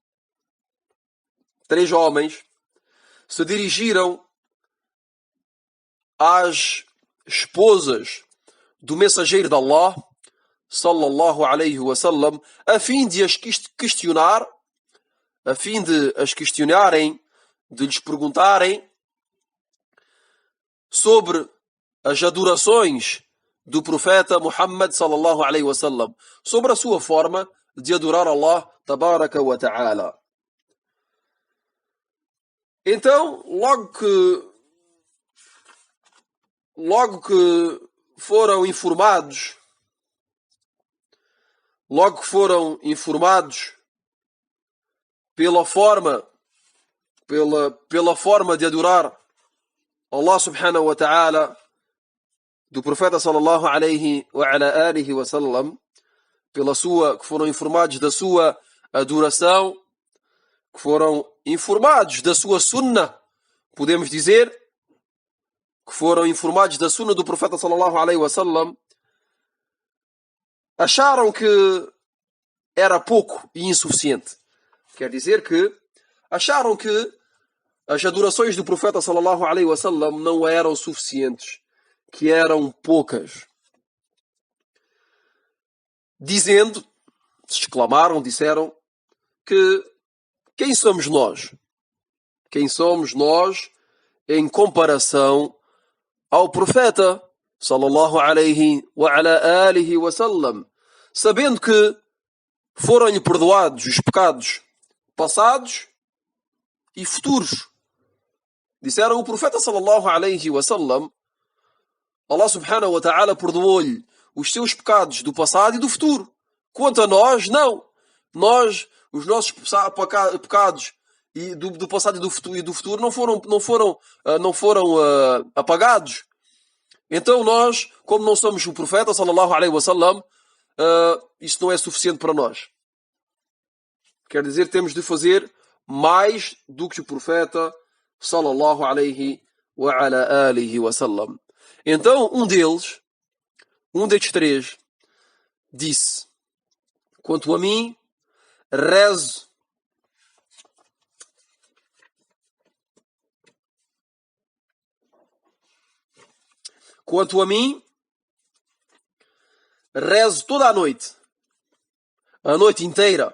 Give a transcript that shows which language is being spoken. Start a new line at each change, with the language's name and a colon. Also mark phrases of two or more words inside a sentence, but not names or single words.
Portuguese: 3 homens, se dirigiram às esposas do mensageiro de Allah,
Arabic: صلى الله عليه وسلم,
Portuguese: a fim de as questionar, a fim de as questionarem, de lhes perguntarem sobre as adorações do profeta Muhammad
Arabic: صلى الله عليه وسلم,
Portuguese: sobre a sua forma de adorar
Arabic: الله تبارك وتعالى.
Portuguese: Então, logo que foram informados pela forma de adorar
Arabic: الله سبحانه وتعالى
Portuguese: do profeta
Arabic: صلى الله عليه وعلى آله وسلم,
Portuguese: que foram informados da sua adoração, que foram informados da sua sunna, podemos dizer, que foram informados da sunna do profeta
Arabic: صلى الله عليه وسلم,
Portuguese: acharam que era pouco e insuficiente. Quer dizer que acharam que as adorações do profeta
Arabic: صلى الله عليه وسلم
Portuguese: não eram suficientes, que eram poucas. Disseram que quem somos nós? Quem somos nós em comparação ao profeta
Arabic: صلى الله عليه وعلى آله وسلم,
Portuguese: sabendo que foram-lhe perdoados os pecados passados e futuros. Disseram: o profeta
Arabic: صلى الله عليه وسلم, الله سبحانه وتعالى
Portuguese: perdoou-lhe os seus pecados do passado e do futuro. Quanto a nós, não. Nós, os nossos pecados e do passado e do futuro não foram apagados. Então nós, como não somos o profeta
Arabic: صلى الله عليه وسلم,
Portuguese: isso não é suficiente para nós. Quer dizer, temos de fazer mais do que o profeta
Arabic: صلى الله عليه وعلى آله وسلم.
Portuguese: Então um destes 3, disse: quanto a mim, rezo toda a noite inteira.